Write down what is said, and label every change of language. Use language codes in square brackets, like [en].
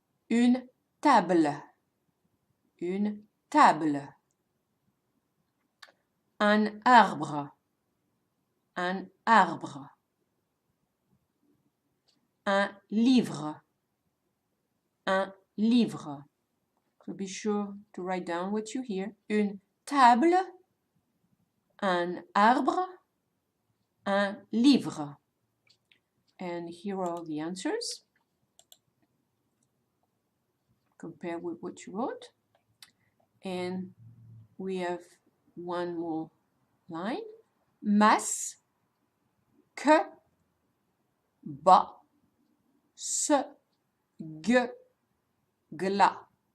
[fr] Une table. Une table. Un arbre. Un arbre. Un livre. Un livre. [en] So be sure to write down what you hear. [fr] Une table, un arbre, un livre. [en] And here are the answers. Compare with what you wrote. And we have one more line. Mas, que, ba, se, ge, gla.